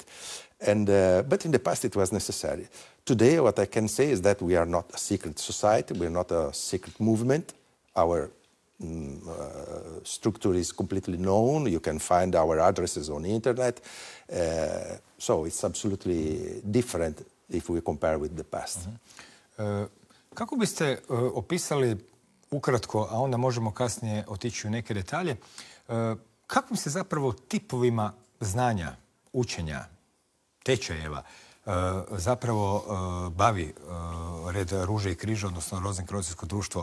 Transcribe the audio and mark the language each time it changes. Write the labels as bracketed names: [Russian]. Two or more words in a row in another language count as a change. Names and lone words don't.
[English] But in the past, it was necessary. Today, what I can say is that we are not a secret society, we are not a secret movement. Our structure is completely known. You can find our addresses on the internet. So it's absolutely different if we compare with the past. [Croatian] Kako biste opisali ukratko, a onda možemo kasnije otići u neke detalje, kakvim se zapravo tipovima znanja, učenja, tečajeva zapravo bavi red ruže i križa, odnosno Rozenkrojcersko društvo?